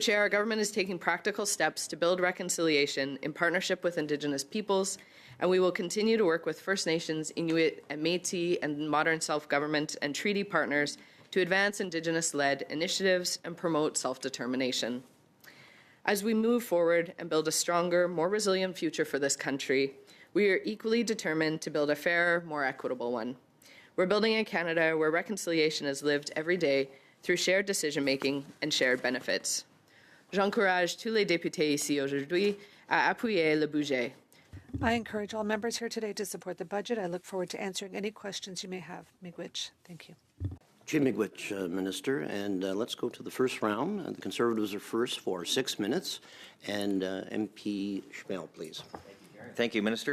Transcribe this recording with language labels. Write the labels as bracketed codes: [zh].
[en] Chair, our government is taking practical steps to build reconciliation in partnership with Indigenous peoples, and we will continue to work with First Nations, Inuit, and Métis, and modern self-government and treaty partners to advance Indigenous-led initiatives and promote self-determination. As we move forward and build a stronger, more resilient future for this country, we are equally determined to build a fairer, more equitable one. We're building a Canada where reconciliation is lived every day through shared decision-making and shared benefits. [fr] J'encourage tous les députés ici aujourd'hui à appuyer le budget. [en] I encourage all members here today to support the budget. I look forward to answering any questions you may have. Miigwech. Thank you. Jim Miigwech, Minister, and let's go to the first round. The Conservatives are first for 6 minutes, and MP Schmel, please. Thank you, Minister.